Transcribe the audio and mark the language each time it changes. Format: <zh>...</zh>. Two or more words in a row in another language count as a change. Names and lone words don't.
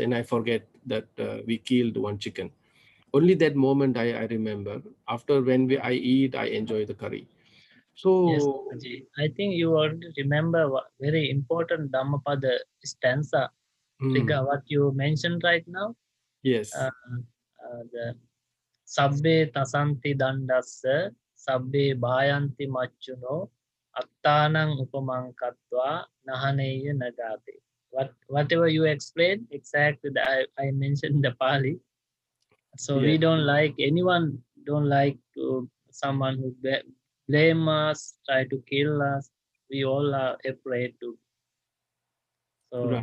<en>And I forget that we killed one chicken. Only that moment I remember. After when I eat, I enjoy the curry. Yes, So, Guruji. I think you already remember very important Dhammapada stanza mm, trigger what you mentioned right now. yes,</en> <pi>Uh, the Sabbe tasanti dandassa sabbe bhayanti machuno attanang upamang katva nahaneya nagate.</pi> <en>Whatever you explained, exactly I mentioned the Pali. So we yes, don't like anyone don't like to someone who blame us, try to kill us. We all are afraid to. So</en>